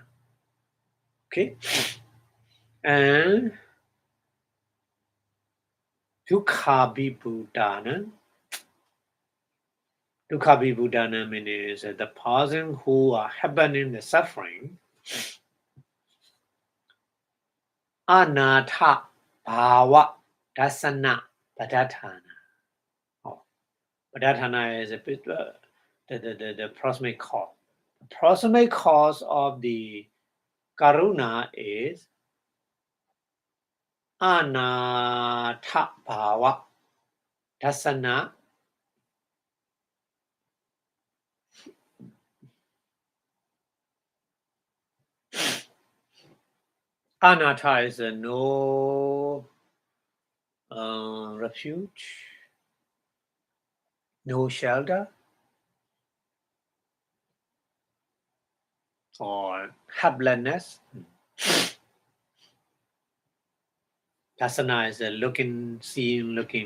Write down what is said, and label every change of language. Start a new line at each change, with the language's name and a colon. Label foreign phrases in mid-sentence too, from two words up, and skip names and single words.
English: Okay, and dukhabhibhutana. Dukhabhibhutana means the person who are happening the suffering.
Pali: Anatha bhava dasana padatana.
English: Oh, padatana is a bit the proximate cause. The proximate cause of the karuna is
Pali: anatha bhava dasana.
English: Anatta is a no refuge, no shelter, or helplessness. Dasana is a looking, seeing, looking.